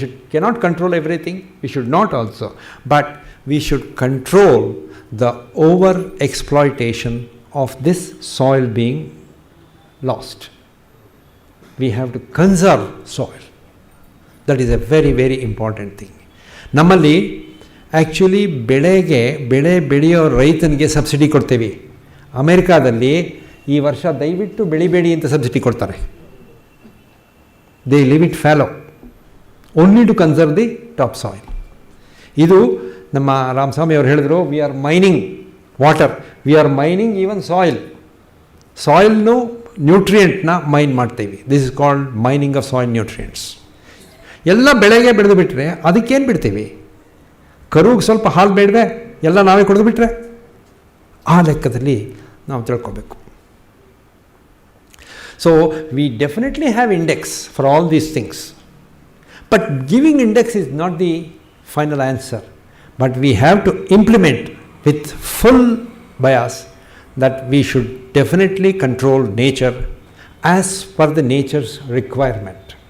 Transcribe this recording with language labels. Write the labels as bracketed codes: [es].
[en] Cannot control everything, we should not also. But we should control the over exploitation of this soil being lost. We have to conserve soil. That is a very, very important thing. [kn] Nammali actually ಬೆಳೆ ಬೆಳೆಯೋ ರೈತನಿಗೆ subsidy ಕೊಡ್ತೀವಿ. ಅಮೇರಿಕಾದಲ್ಲಿ ಈ ವರ್ಷ ದಯವಿಟ್ಟು ಬೆಳಿಬೇಡಿ ಅಂತ subsidy ಕೊಡ್ತಾರೆ. [en] They live it fallow only to conserve the top soil. [kn] ಇದು ನಮ್ಮ ರಾಮಸ್ವಾಮಿ ಅವರು ಹೇಳಿದ್ರು, [en] we are mining water, we are mining even [kn] ಸಾಯಿಲ್ನು ನ್ಯೂಟ್ರಿಯೆಂಟ್ನ main ಮಾಡ್ತೀವಿ. [en] This is called mining of soil nutrients. [kn] ಎಲ್ಲ ಬೆಳೆಗೆ ಬೆಳೆದು ಬಿಟ್ಟರೆ ಅದಕ್ಕೇನು ಬಿಡ್ತೀವಿ? ಕರುಗೆ ಸ್ವಲ್ಪ ಹಾಲು ಬೇಡವೆ, ಎಲ್ಲ ನಾವೇ ಕುಡಿದು ಬಿಟ್ರೆ? ಆ ಲೆಕ್ಕದಲ್ಲಿ ನಾವು ತಿಳ್ಕೊಬೇಕು. [en] So we definitely have index for all these things, but giving index is not the final answer, but we have to implement with full bias that we should definitely control nature as per the nature's requirement.